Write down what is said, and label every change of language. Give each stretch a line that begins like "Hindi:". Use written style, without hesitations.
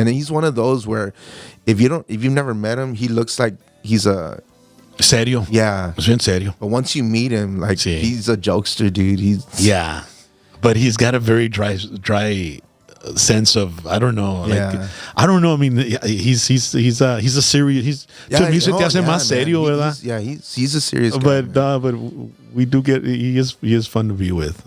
English: And he's one of those where if you've never met him, he looks like he's a
Spanish: serio.
English: Yeah.
Spanish: Es bien serio.
English: But once you meet him, like he's a jokester, dude. But he's got a very dry sense of, I don't know, I don't know. I mean, he's a serious.
Spanish: Su music te hace más serio, ¿verdad?
English: He's a serious guy. But we do get he is fun to be with.